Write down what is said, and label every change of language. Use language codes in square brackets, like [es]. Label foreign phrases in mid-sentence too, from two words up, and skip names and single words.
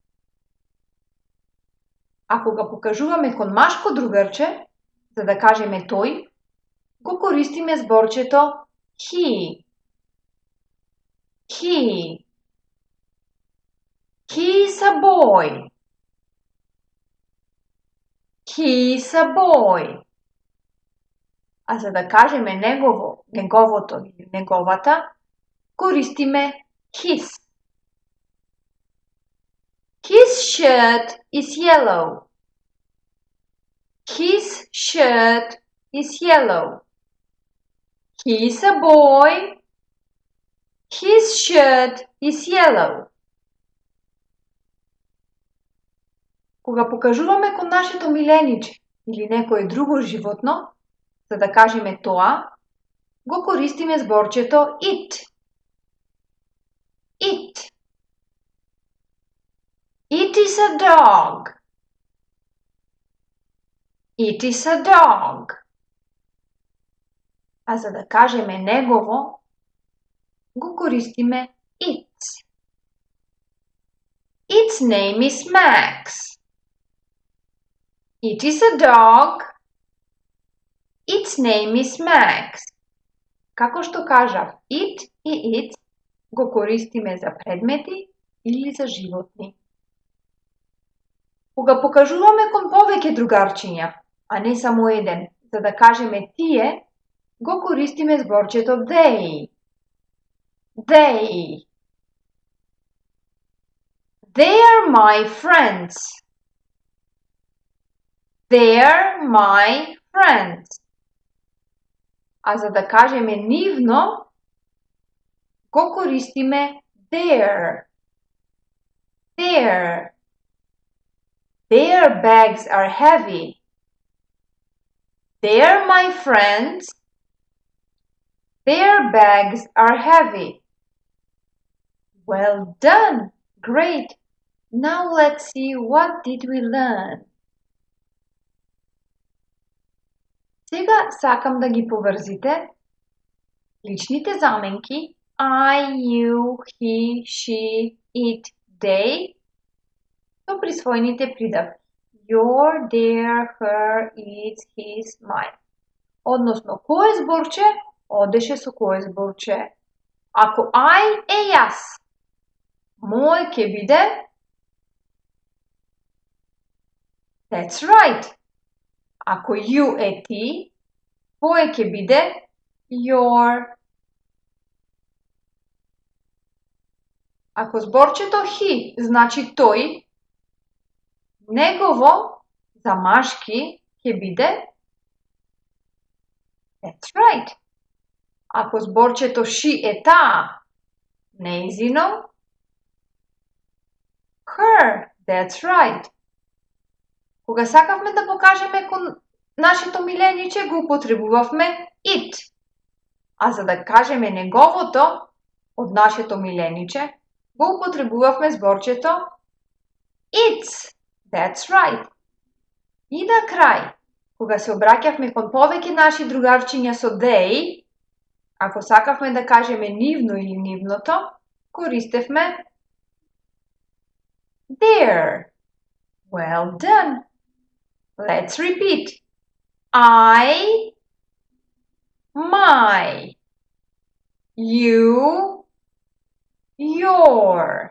[mk] Ако го покажуваме кон машко другарче, за да кажеме тој, го користиме зборчето he. [en] He. He is a boy. He is a boy. [mk] А за да кажеме негово, неговото или неговата, користиме his. [en] His shirt is yellow. His shirt is yellow. He is a boy. His shirt is yellow. [mk] Кога покажуваме кон нашето милениче или некое друго животно, за да кажеме тоа, го користиме зборчето it. [en] It. It is a dog. It is a dog. [mk] А за да кажеме негово, го користиме its. [en] Its name is Max. It is a dog. Its name is Max. [mk] Како што кажав, it и its го користиме за предмети или за животни. Кога покажуваме кон повеќе другарчиња, а не само еден, за да кажеме тие, го користиме зборчето they. [en] They. They are my friends. They are my friends. [mk] А за да кажеме нивно, го користиме their. [en] Their. Their bags are heavy. They are my friends. Their bags are heavy. Well done! Great! Now let's see what did we learn. [mk] Сега сакам да ги поврзите личните заменки [en] I, you, he, she, it, they [mk] со присвоените придавки [en] your, their, her, its, his, mine. [mk] Односно, кое зборче одеше со кое зборче. Ако I е јас, мој ќе биде [en] That's right. [mk] Ако you е ти, твој ќе биде your. Ако зборчето he значи тој, негово за машки ќе биде [en] That's right. [mk] Ако зборчето she е таа, нејзино, her. [en] That's right. [mk] Кога сакавме да покажеме кон нашето милениче, го употребувавме it. А за да кажеме неговото од нашето милениче, го употребувавме зборчето its. [en] That's right. [mk] И на крај, кога се обраќавме кон повеќе наши другарчиња со they, ако сакавме да кажеме нивно или нивното, користевме their. [en] Well done. Let's repeat. I, my. You, your.